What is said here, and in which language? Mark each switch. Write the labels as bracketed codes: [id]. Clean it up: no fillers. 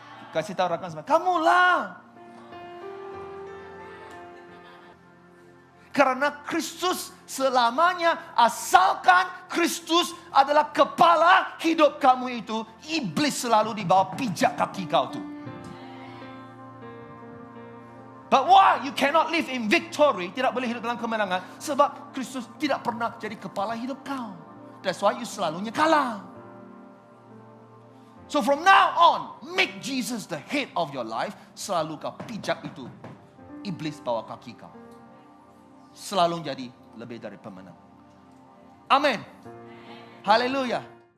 [ms] Kasih tahu rakan sebelah, kamulah. Karena Kristus selamanya, asalkan Kristus adalah kepala hidup kamu itu, iblis selalu di bawah pijak kaki kau tu. But why you cannot live in victory? Tidak boleh hidup dalam kemenangan sebab Kristus tidak pernah jadi kepala hidup kau. [en] That's why you selalunya kalah. So from now on, make Jesus the head of your life. [ms] Selalu kau pijak itu iblis bawah kaki kau. Selalu jadi lebih dari pemenang. Amin. Haleluya.